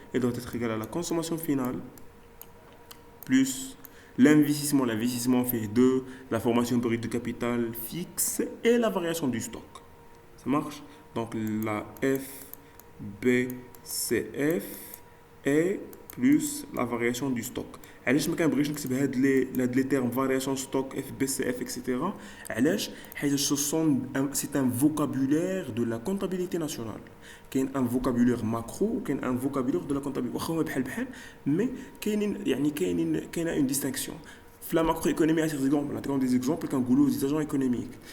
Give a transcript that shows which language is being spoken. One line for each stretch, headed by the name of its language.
French: Il doit être égal à la consommation finale plus l'investissement. L'investissement fait de la formation brute de capital fixe et la variation du stock. Ça marche? Donc la FBCF est plus la variation du stock.
Arabic: علاش ما كنبغيش نكتب هاد لي
French: termes variation stock FBCF etc.
Arabic: علاش حيت
French: c'est un vocabulaire de la comptabilité nationale. كاين un vocabulaire macro وكاين un vocabulaire de la comptabilité
Arabic: واخا هما بحال
French: mais كاينين une distinction. في la macroéconomie,
Arabic: نعطيكم
French: des exemples
Arabic: كنقولوا
French: des agents économiques.